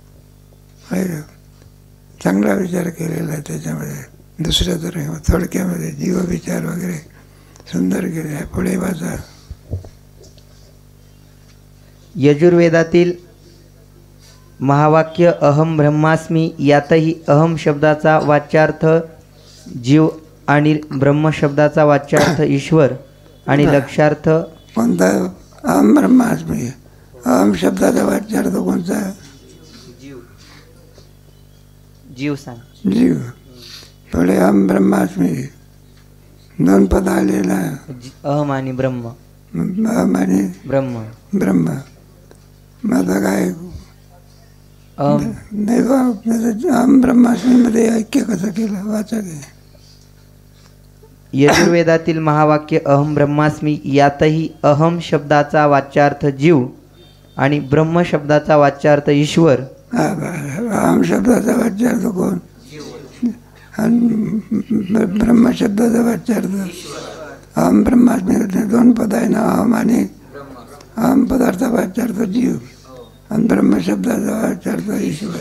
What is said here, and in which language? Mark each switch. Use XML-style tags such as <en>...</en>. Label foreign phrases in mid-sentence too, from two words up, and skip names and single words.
<mr>चांगला विचार केलेला आहे त्याच्यामध्ये. दुसऱ्या तर थोडक्यामध्ये जीवविचार वगैरे सुंदर केले आहे. पुढे वाचा. यजुर्वेदातील महावाक्य</mr> <sa>अहम ब्रह्मास्मी</sa> <mr>यातही अहम शब्दाचा वाच्यार्थ जीव आणि ब्रह्म शब्दाचा वाच्यार्थ ईश्वर आणि लक्षार्थ कोणता?</mr> <sa>अहम ब्रह्मास्मी.</sa> <mr>अहम शब्दाचा वाच्यार्थ कोणता? जीव सांग. जीव. पुढे</mr> <sa>अहम ब्रह्मास्मी</sa> <mr>दोन पद आलेला. अहम आणि ब्रह्म. अहम आणि ब्रह्म. ब्रह्म. मग आता काय?</mr> <sa>अहम ब्रह्मास्मी</sa> <mr>मध्ये ऐक्य कसं केलं? वाचा की. यजुर्वेदातील महावाक्य</mr> <sa>अहम ब्रह्मास्मी</sa> <mr>यातही अहम शब्दाचा वाच्यार्थ जीव आणि ब्रह्म शब्दाचा वाच्यार्थ ईश्वर. अहम शब्दाचा वाच्यार्थ कोण आणि ब्रह्म शब्दाचा वाच्यार्थ</mr> <sa>अहम ब्रह्मास्मी.</sa> <mr>दोन पद आहे ना, अहम आणि अहम पदार्थ वाच्यार्थ जीव आणि ब्रह्म शब्दाचा वाच्यार्थ ईश्वर.</mr>